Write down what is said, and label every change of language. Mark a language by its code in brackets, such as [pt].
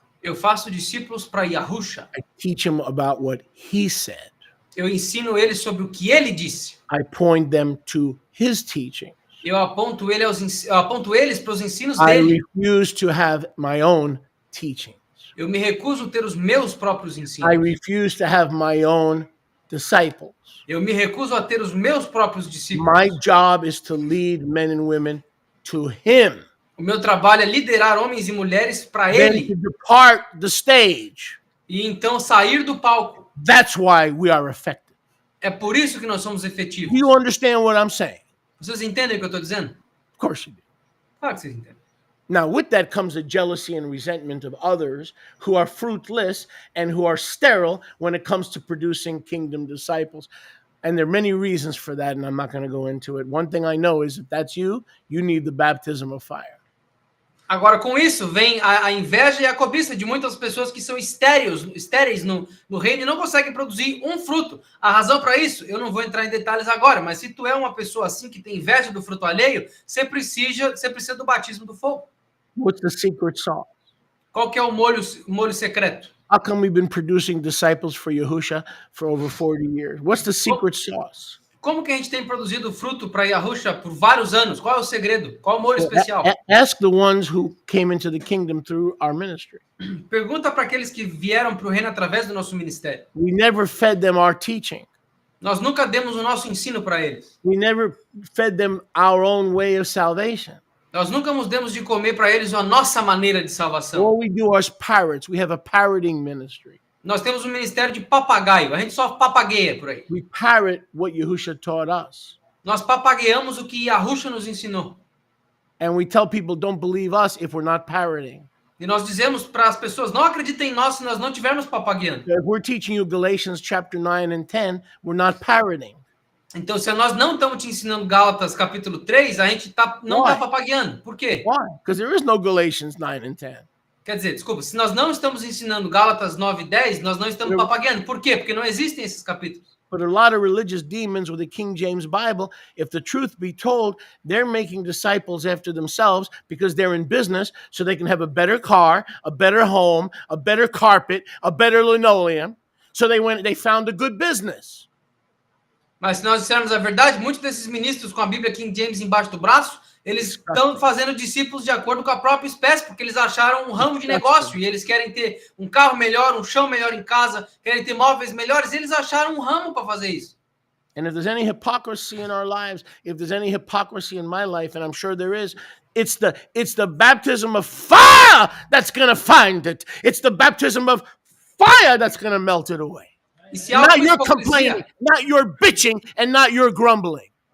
[pt] Eu faço discípulos para Yahushua. [en] I teach them about what he said. [pt] Eu ensino eles sobre o que ele disse. [en] I point them to his teaching. [pt] Eu aponto eles para os ensinos [en] I [pt] dele. [en] refuse to have my own teachings. [pt] Eu me recuso a ter os meus próprios ensinos. [en] I refuse to have my own disciples. [pt] Eu me recuso a ter os meus próprios discípulos. [en] My job is to lead men and women to him. [pt] O meu trabalho é liderar homens e mulheres para [en] Then to [pt] ele. [en] depart the stage. [pt] E então sair do palco. [en] That's why we are effective. [pt] É por isso que nós somos efetivos. [en] Do you understand what I'm saying? [pt] Vocês entendem o que eu estou dizendo? [en] Of course you do. [pt] Claro que vocês entendem. [en] Now, with that comes the jealousy and resentment of others who are fruitless and who are sterile when it comes to producing kingdom disciples. And there are many reasons for that, and I'm not going to go into it. One thing I know is if that's you, you need the baptism of fire. [pt] Agora, com isso, vem a inveja e a cobiça de muitas pessoas que são estéreis no reino e não conseguem produzir um fruto. A razão para isso, eu não vou entrar em detalhes agora, mas se tu é uma pessoa assim que tem inveja do fruto alheio, você precisa do batismo do fogo. [en] What's the secret sauce? [pt] Qual que é o molho secreto? [en] How come we've been producing disciples for Yahushua for over 40 years? What's the secret sauce? [pt] Como que a gente tem produzido fruto para Yahushua por vários anos? Qual é o segredo? Qual é o molho especial? [en] Ask the ones who came into the kingdom through our ministry. [pt] Pergunta para aqueles que vieram para o reino através do nosso ministério. [en] We never fed them our teaching. [pt] Nós nunca demos o nosso ensino para eles. [en] We never fed them our own way of salvation. [pt] Nós nunca nos demos de comer para eles a nossa maneira de salvação. [en] What we do as parrots, we have a parroting ministry. [pt] Nós temos um ministério de papagaio. A gente só papagueia por aí. [en] We parrot what Yahushua taught us. [pt] Nós papagueamos o que Yahushua nos ensinou. [en] And we tell people don't believe us if we're not parroting. [pt] E nós dizemos para as pessoas, não acreditem em nós se nós não estivermos papagueando. [en] If we're teaching you Galatians chapter 9 and 10, we're not parroting. [pt] Então, se nós não estamos te ensinando Gálatas capítulo 3, a gente não está papagueando. Por quê? [en] Why? Because there is no Galatians 9 and 10. [pt] Quer dizer, desculpa, se nós não estamos ensinando Gálatas 9 e 10, nós não estamos papagueando. Por quê? Porque não existem esses capítulos. [en] But a lot of religious demons with the King James Bible, if the truth be told, they're making disciples after themselves because they're in business so they can have a better car, a better home, a better carpet, a better linoleum. So they found a good business. [pt] Mas se nós dissermos a verdade, muitos desses ministros com a Bíblia King James embaixo do braço, eles estão fazendo discípulos de acordo com a própria espécie, porque eles acharam um ramo de negócio e eles querem ter um carro melhor, um chão melhor em casa, querem ter móveis melhores, eles acharam um ramo para fazer isso. [en] And if there's any hypocrisy in our lives, if there's any hypocrisy in my life, and I'm sure there is, it's the baptism of fire that's going to find it. It's the baptism of fire that's going to melt it away. [pt] E se há [en] Not [pt] alguma [en] your [pt] hipocrisia, [en] complaining, not your bitching, and not your grumbling.